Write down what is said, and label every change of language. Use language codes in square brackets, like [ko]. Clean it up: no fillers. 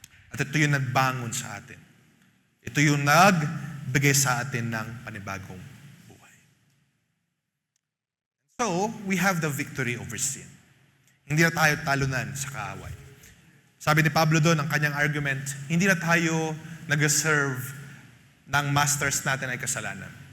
[tl] At ito yung nagbangon sa atin. Ito yung nagbigay sa atin ng panibagong buhay. [en] So, we have the victory over sin. [tl] Hindi na tayo talunan sa kaaway. Sabi ni Pablo doon, ang kanyang argument, hindi na tayo nag-serve ng masters natin ay kasalanan.